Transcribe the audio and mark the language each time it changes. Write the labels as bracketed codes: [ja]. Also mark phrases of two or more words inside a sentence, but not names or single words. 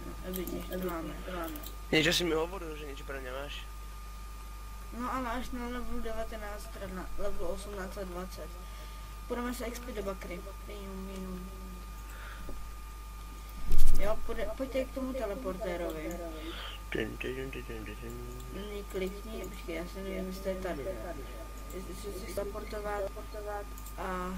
[sk] vidíš, to máme. Niečo si mi hovoril, že niečo pre mňa máš. No ale až na level 19, teda na level 18 a 20. [cs] Půjdeme se XP do bakry. Jo, pojďte k tomu teleportérovi. Nyní klikni, počkej, já si nevím, jestli je tady. Jestli si chceš teleportovat a